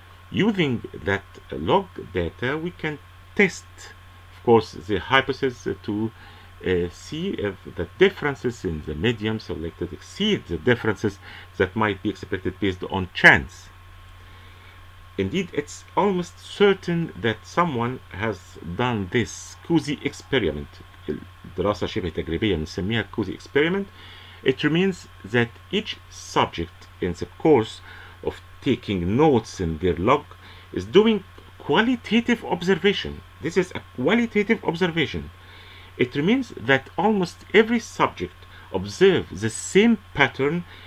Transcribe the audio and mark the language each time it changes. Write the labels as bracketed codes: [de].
[en] Using that log data, we can test, of course, the hypothesis to see if the differences in the medium selected exceed the differences that might be expected based on chance. Indeed, it's almost certain that someone has done this quasi experiment. [ar] دراسة شبه تجريبية نسميها كوزي experiment. [en] It means that each subject in the course of taking notes in their log is doing qualitative observation. This is a qualitative observation. It means that almost every subject observes the same pattern.